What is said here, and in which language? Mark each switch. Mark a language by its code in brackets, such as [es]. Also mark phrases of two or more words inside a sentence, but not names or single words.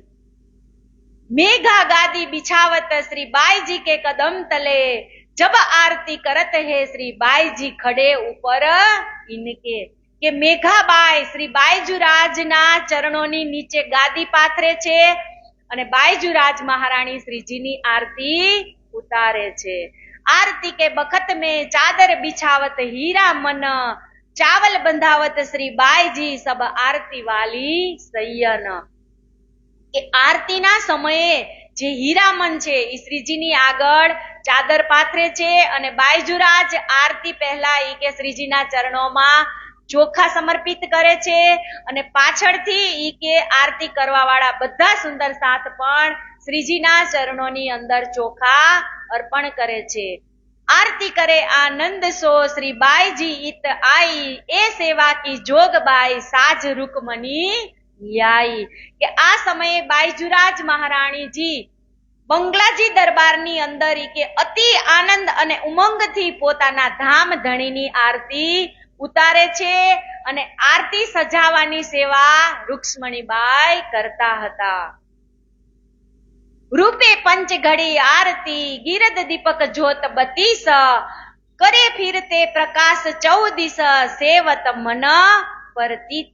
[bra] मेघा गादी बिछावत श्री बाईजी के कदम तले, जब आरती करत हे श्री बाईजी खड़े ऊपर इनके. [gu] કે મેઘાબાઈ શ્રી બાઈજુરાજના ચરણોની નીચે ગાદી પાથરે છે અને બાઈજુરાજ મહારાણી શ્રીજીની આરતી ઉતારે છે। [bra] आरती के बखत में चादर बिछावत हीरा मन, चावल बंधावत श्री बाईजी सब आरती वाली सैयन। [gu] કે આરતીના સમયે જે હીરામન છે એ શ્રીજીની આગળ ચાદર પાથરે છે અને બાયજુરાજ આરતી પહેલા ઈ કે શ્રીજીના ચરણોમાં ચોખા સમર્પિત કરે છે અને પાછળથી ઈ કે આરતી કરવા વાળા બધા સુંદર સાથ પણ શ્રીજીના ચરણોની અંદર ચોખા અર્પણ કરે છે। [bra] आरती करे आनंद सो श्री बाई जी इत आई, ए सेवा की जोग बाई साज रुकमणी ल्याई। [gu] કે આ સમય બાઈજુરાજ મહારાણી જી બંગલાજી દરબારની અંદર કે અતિ આનંદ અને ઉમંગથી પોતાના ધામ ધણીની આરતી ઉતારે છે અને આરતી સજાવવાની સેવા રૂક્ષ્મણીબાઈ કરતા હતા। [bra] रूपे पंच घड़ी आरती गिरद दीपक ज्योत 32, करे फिरते प्रकाश 14, सेवत मन परतीत।